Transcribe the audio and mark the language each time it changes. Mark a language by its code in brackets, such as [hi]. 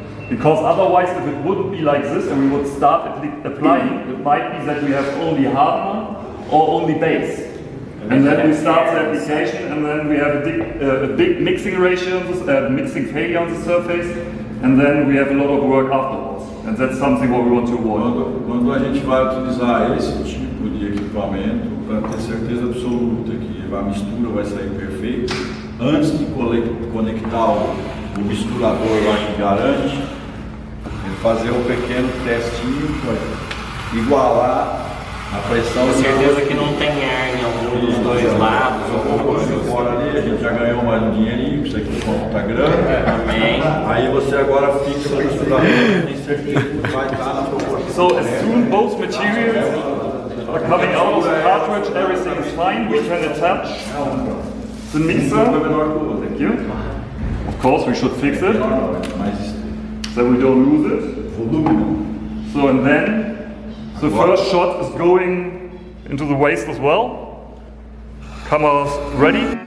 [en] Because otherwise, if it wouldn't be like this and we would start applying, it might be that we have only hardener or only base. And then we start the application and then we have a big mixing ratio, mixing failure on the surface, and then we have a lot of work afterwards. And that's something what we want to avoid. [pt] Quando a gente vai utilizar esse tipo de equipamento, para ter certeza absoluta que a mistura vai sair perfeita, antes de conectar o misturador lá que garante, fazer um pequeno testinho para igualar a pressão. Com certeza que não tem ar em algum dos dois lados. Fora ali, a gente já ganhou mais um dinheirinho, isso aqui está grande. Também. Aí você agora fixa o misturador, tem certeza que vai estar na proporção. [en] So as soon both materials are coming out of the cartridge, everything is fine. We can attach the mixer. Thank you. Of course, we should fix it [pt] mais [en] so we don't lose it. [pt] volume não. [en] So and then the first shot is going into the waste as well. Cameras ready.